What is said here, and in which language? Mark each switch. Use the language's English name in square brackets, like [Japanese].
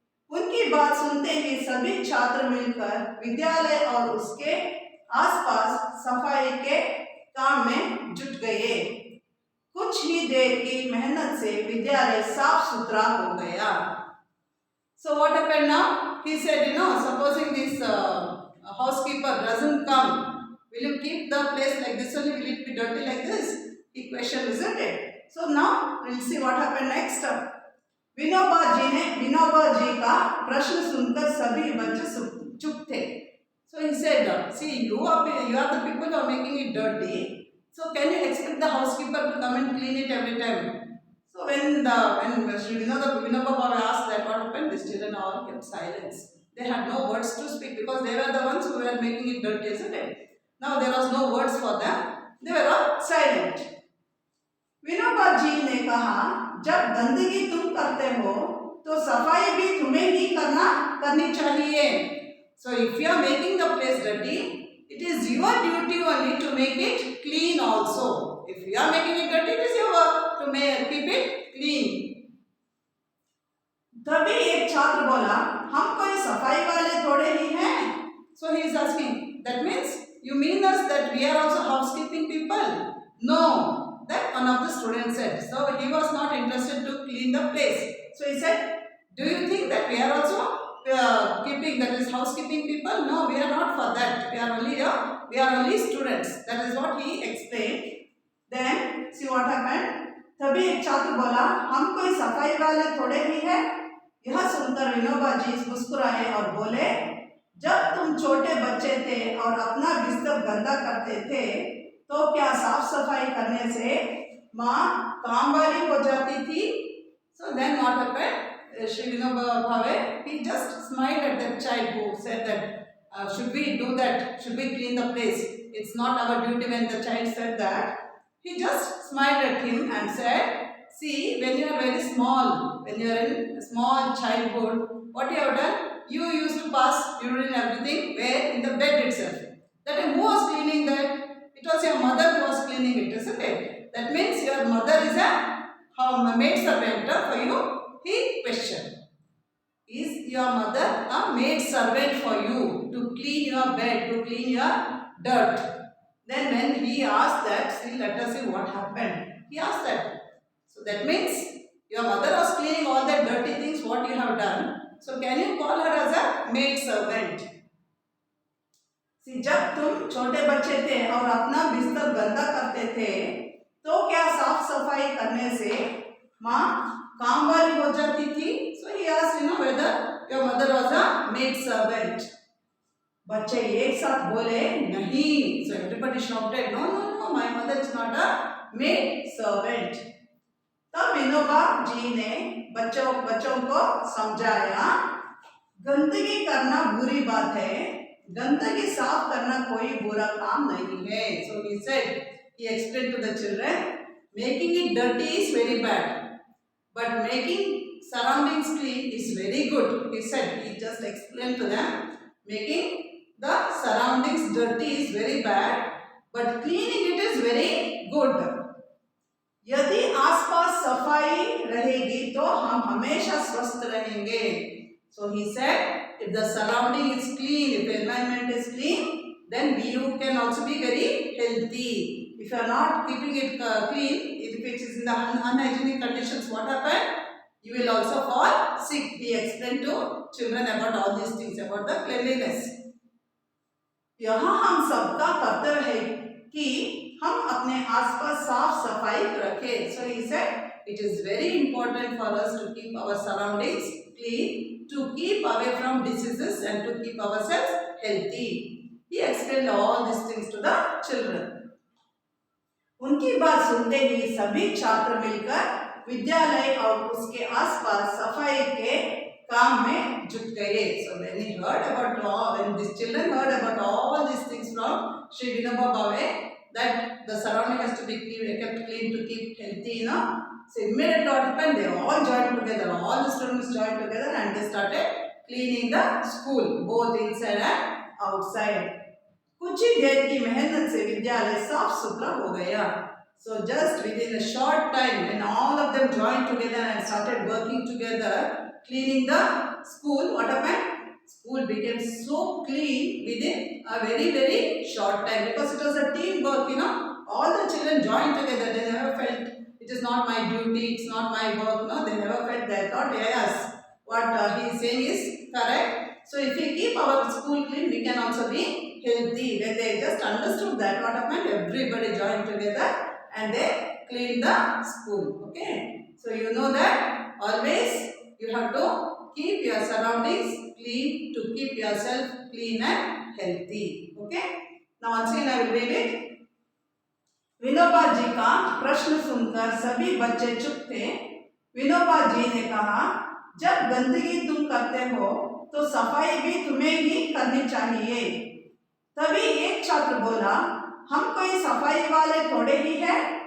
[Hindi] उनकी बात सुनते ही सभी छात्र मिलकर विद्यालय और उसके आसपास सफाई के काम में जुट गए. कुछ ही देर की मेहनत से विद्यालय साफ सुथरा हो गया. [English] So what happened now? He said, supposing this housekeeper doesn't come, will you keep the place like this only? Will it be dirty like this? He questioned, isn't it? So now we'll see what happened next. [Hindi] Vinoba ji का प्रश्न सुनकर सभी बच्चे चुप थे. [English] So he said, see, you are the people who are making it dirty. So can you expect the housekeeper to come and clean it every time? So when Sri Vinoba Bhave asked that, what happened? The children all kept silence. They had no words to speak because they were the ones who were making it dirty, isn't it? Now there was no words for them. They were all silent. [Hindi] Vinoba ji ने कहा, जब गंदगी तुम करते हो तो सफाई भी तुम्हें ही करनी चाहिए. [English] So if you are making the place dirty, it is your duty only to make it clean also. If you are making it dirty, it is your work to keep it clean. [Hindi] तभी एक छात्र बोला, हम कोई सफाई वाले थोड़े ही हैं. [English] So he is asking, that means you mean us that we are also housekeeping people? No, that one of the students said. So he was not interested to clean the place. So he said, do you think that we are also keeping, that is housekeeping people? No, we are not for that. We are only students. That is what he explained. Then see what happened. [Hindi] तभी एक छात्र बोला, हम कोई सफाई वाले थोड़े ही हैं. यह सुनकर विनोबा जी मुस्कुराए और बोले, जब तुम छोटे बच्चे थे और अपना बिस्तर गंदा करते थे तो क्या साफ सफाई करने से माँ काम वाली हो जाती थी? [English] So then what happened? Sri Vinoba Bhave, he just smiled at that child who said that should we do that? Should we clean the place? It's not our duty. When the child said that, he just smiled at him and said, see, when you are very small, when you are in small childhood, what you have done? You used to pass urine and everything where? In the bed itself. That time who was cleaning that? It was your mother who was cleaning it, isn't it? That means your mother is a maid servant for you. He questioned. Is your mother a maid servant for you to clean your bed, to clean your dirt? Then when he asked that, see, let us see what happened. He asked that. So that means your mother was cleaning all the dirty things what you have done. So can you call her as a maid servant? See, [Hindi] जब तुम छोटे बच्चे थे और अपना बिस्तर गंदा करते थे तो क्या साफ सफाई करने से माँ काम वाली हो जाती थी? [English] So he asked, whether your mother was a maid servant. [Hindi] बच्चे एक साथ बोले नहीं. [English] So everybody shouted, no, my mother is not a maid servant. [Hindi] तब विनोबा जी ने बच्चों को समझाया, गंदगी करना बुरी बात है, गंदगी साफ करना कोई बुरा काम नहीं है. [English] So he said, he explained to the children, making it dirty is very bad, but making surroundings clean is very good. He said, he just explained to them, making the surroundings dirty is very bad, but cleaning it is very good. [Hindi] यदि आसपास सफाई रहेगी तो हम हमेशा स्वस्थ रहेंगे. [English] So he said, if the surrounding is clean, if the environment is clean, then you can also be very healthy. If you are not keeping it clean, if it is in the unhygienic conditions, what happens? You will also fall sick. He explained to children about all these things, about the cleanliness. [Hindi] यहाँ हम सबका कर्तव्य है कि हम अपने आसपास साफ सफाई रखें. [English] So he said, it is very important for us to keep our surroundings clean, to keep away from diseases and to keep ourselves healthy. He explained all these things to the children. [Hindi] उनकी बात सुनते ही सभी छात्र मिलकर विद्यालय और उसके आसपास सफाई के काम में जुट गए. [English] So when these children heard about all these things from Sri Vinoba Bhave, that the surrounding has to be kept clean to keep healthy, So immediately what happened? They all joined together. All the students joined together and they started cleaning the school, both inside and outside. [Hindi] कुछ ही देर की मेहनत से विद्यालय साफ सुथरा हो गया. [English] So just within a short time, when all of them joined together and started working together, cleaning the school, what happened? School became so clean within a very, very short time, because it was a teamwork, all the children joined together. They never felt it is not my duty, it's not my work. No, they never felt that. Thought, yes, what he is saying is correct. So if we keep our school clean, we can also be healthy. When they just understood that, what happened? Everybody joined together and they cleaned the school. Okay. So you know that always you have to keep your surroundings clean to keep yourself clean and healthy. Okay. Now once again I will read it. [Hindi] Vinoba ji का प्रश्न सुनकर सभी बच्चे चुप थे। विनोबा जी ने कहा, जब गंदगी तुम करते हो तो सफाई भी तुम्हें ही करनी चाहिए। तभी एक छात्र बोला, हम कोई सफाई वाले थोड़े ही हैं।